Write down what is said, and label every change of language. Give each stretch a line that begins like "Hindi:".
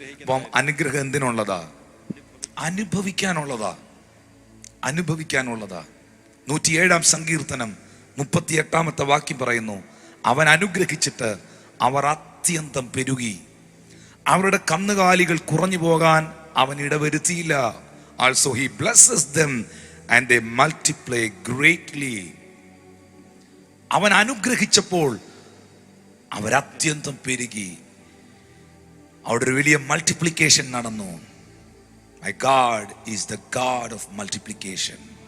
Malayalam: അപ്പം അനുഗ്രഹം എന്തിനുള്ളതാ? അനുഭവിക്കാനുള്ളതാ. 107-ാം സങ്കീർത്തനം 38-ാമത്തെ വാക്യം പറയുന്നു, അവൻ അനുഗ്രഹിച്ചിട്ട് അവർ അത്യന്തം പെരുകി, അവരുടെ കന്നുകാലികൾ കുറഞ്ഞു പോകാൻ അവൻ ഇടവരുത്തിയില്ല.
English: Also he blesses them and they multiply greatly.
Malayalam: അവൻ അനുഗ്രഹിച്ചപ്പോൾ അവരത്യന്തം പെരുകി. അവിടെ ഒരു വലിയ മൾട്ടിപ്ലിക്കേഷൻ നടന്നു.
English: My God is the God of multiplication.